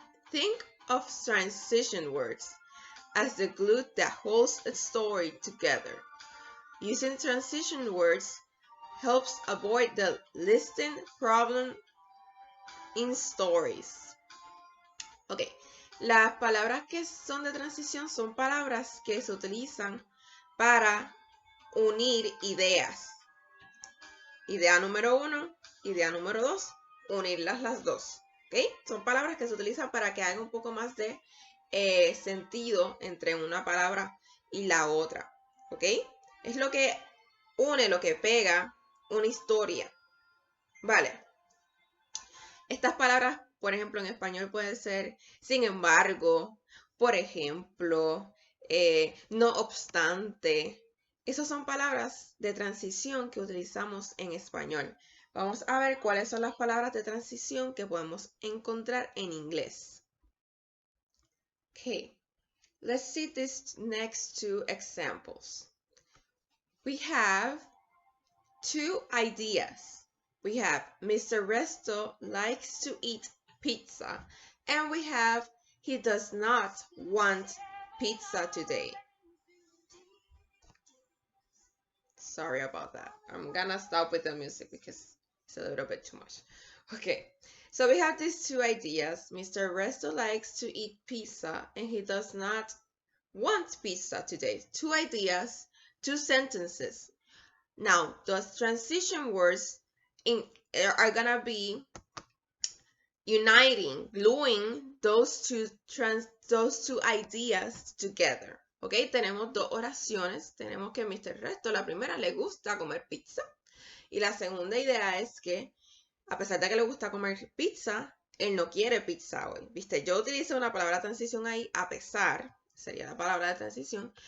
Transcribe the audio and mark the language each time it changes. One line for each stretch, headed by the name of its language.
English: Think of transition words as the glue that holds a story together. Using transition words helps avoid the listing problem in stories.
Spanish: Ok, las palabras que son de transición son palabras que se utilizan para unir ideas. Idea número 1, idea número 2, unirlas las dos. ¿Okay? Son palabras que se utilizan para que haga un poco más de sentido entre una palabra y la otra. ¿Ok? Es lo que une, lo que pega una historia. Vale. Estas palabras, por ejemplo, en español pueden ser sin embargo, por ejemplo, no obstante. Esas son palabras de transición que utilizamos en español. Vamos a ver cuáles son las palabras de transición que podemos encontrar en inglés.
English: Okay, let's see these next two examples. We have two ideas. We have Mr. Resto likes to eat pizza, and we have he does not want pizza today. Sorry about that. I'm gonna stop with the music because it's a little bit too much. Okay, so we have these two ideas. Mr. Resto likes to eat pizza and he does not want pizza today. Two ideas, two sentences. Now, those transition words are gonna be uniting, gluing those two ideas together.
Spanish: Ok, tenemos dos oraciones. Tenemos que Mr. Resto, la primera, le gusta comer pizza. Y la segunda idea es que, a pesar de que le gusta comer pizza, él no quiere pizza hoy. ¿Viste? Yo utilicé una palabra transición ahí, a pesar, sería la palabra de transición.